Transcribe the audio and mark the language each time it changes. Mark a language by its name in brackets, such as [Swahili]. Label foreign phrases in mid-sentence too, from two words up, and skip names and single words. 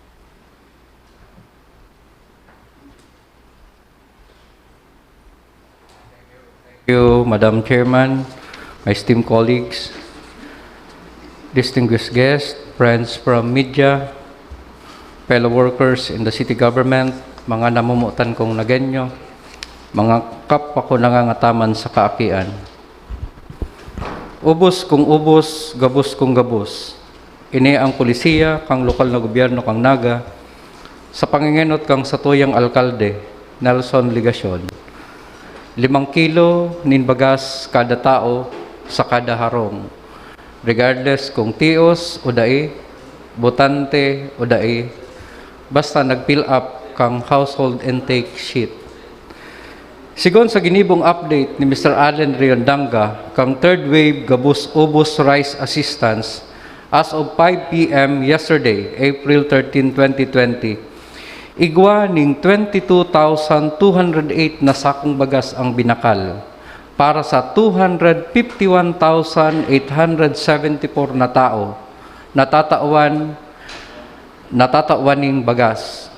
[English] Thank you, Madam Chairman, my esteemed colleagues, distinguished guests, friends from media, fellow workers in the city government, [Bikol] mga namumutan kong Nagenyo, mga kapwa ko nangangataman sa kaakian. Ubos kung ubos, gabos kung gabos. Ini ang pulisiya, kang lokal na gobyerno kang Naga, sa pangingenot kang satuyang alkalde, Nelson Ligacion. 5 kilo ninbagas kada tao sa kada harong. Regardless kung tios o dai, botante o dai, basta nag-fill up kang [English] household intake sheet. [Bikol] Sigon sa ginibong update ni Mr. Allen Riondanga, kang [English] third wave [Bikol] gabus-ubos [English] rice assistance as of 5 p.m. yesterday, April 13, 2020, [Bikol] igwa ning 22,208 na sakong bagas ang binakal para sa 251,874 na tao natatawan ning bagas.